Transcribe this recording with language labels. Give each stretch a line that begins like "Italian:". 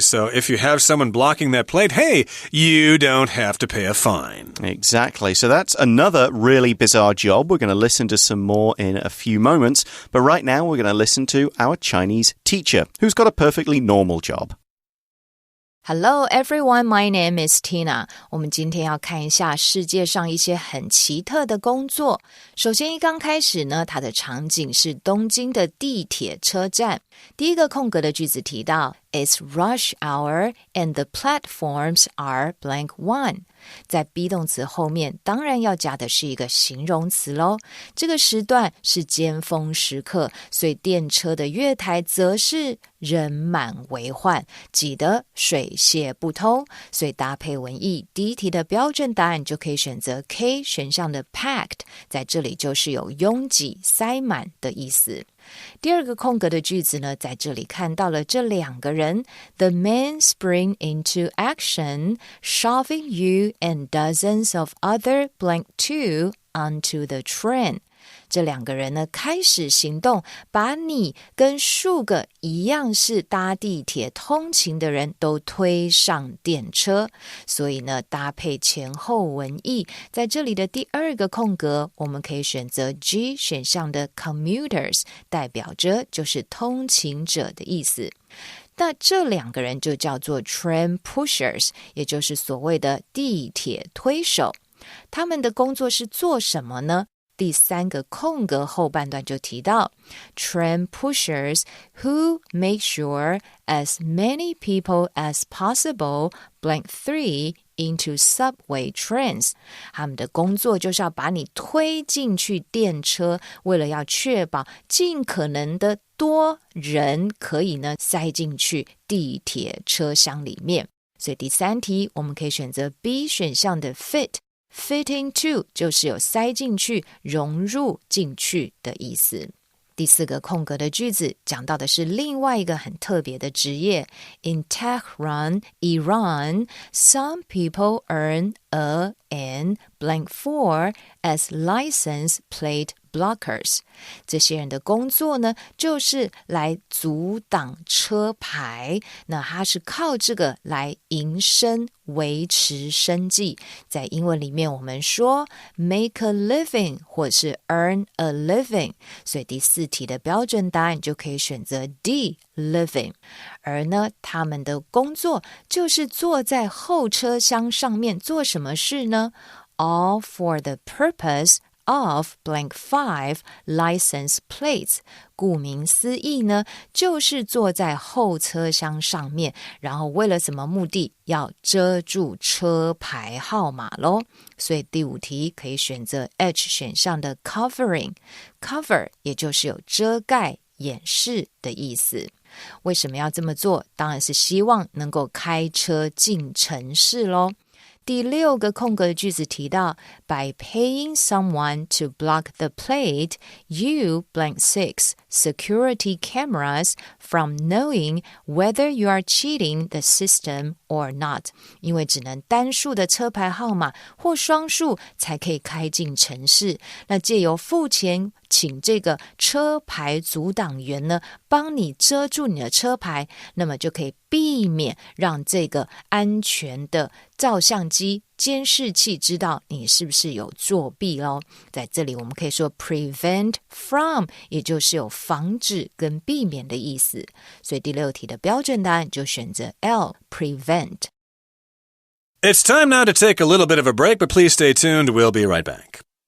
English: So if you have someone blocking that plate, hey, you don't have to pay a fine. Exactly. So that's another really bizarre job. We're going to listen to some more in a few moments. But right now, we're going to listen to our Chinese teacher, who's got a perfectly normal job. Hello everyone, my name is Tina.
Chinese: 我们今天要看一下世界上一些很奇特的工作。首先一刚开始呢，它的场景是东京的地铁车站。第一个空格的句子提到
English: It's rush hour and the platforms are blank one.
Chinese: 在 be 动词后面当然要加的是一个形容词咯。这个时段是尖峰时刻，所以电车的月台则是人满为患，挤得水泄不通。所以搭配文意，第一题的标准答案就可以选择 K 选项的 packed， 在这里就是有拥挤塞满的意思。第二个空格的句子呢，在这里看到了这两个人
English: The men spring into action, shoving you and dozens of other blank two onto the train.
Chinese: 这两个人呢开始行动，把你跟数个一样是搭地铁通勤的人都推上电车。所以呢，搭配前后文意，在这里的第二个空格，我们可以选择 G 选项的 commuters， 代表着就是通勤者的意思。那这两个人就叫做 train pushers， 也就是所谓的地铁推手。他们的工作是做什么呢？第3个空格后半段就提到
English: train pushers who make sure as many people as possible blank 3 into subway trains.
Chinese: 他们的工作就是要把你推进去电车，为了要确保尽可能的多人可以呢塞进去地铁车厢里面。所以第3题我们可以选择 B 选项的 fit。
English: Fit into
Chinese: 就是有塞進去、融入進去的意思。第4個空格的句子講到的是另外一個很特別的職業。
English: In Tehran, Iran, some people earn a and blank 4 as license plate blockers.
Chinese: 这些人的工作呢，就是来阻挡车牌，那他是靠这个来营生，维持生计。在英文里面我们说
English: make a living
Chinese: 或是
English: earn a living，
Chinese: 所以第4题的标准答案就可以选择 D living。而呢他们的工作就是坐在后车厢上面做什么事呢？
English: All for the purpose of blank 5 license plates.
Chinese: 顾名思义呢，就是坐在后车厢上面，然后为了什么目的？要遮住车牌号码咯。所以第5题可以选择 H 选项的 covering。 Cover 也就是有遮盖、掩饰的意思。为什么要这么做？当然是希望能够开车进城市咯。第6个空格的句子提到
English: By paying someone to block the plate, you blank 6 security cameras from knowing whether you are cheating the system or not.
Chinese: 因为只能单数的车牌号码或双数才可以开进城市，那借由付钱请这个车牌阻挡员呢帮你遮住你的车牌，那么就可以避免让这个安全的照相机监视器知道你是不是有作弊咯。在这里我们可以说
English: prevent from，
Chinese: 也就是有防止跟避免的意思。所以第6题的标准答案就选择 L prevent。
English: It's time now to take a little bit of a break, but please stay tuned. We'll be right back.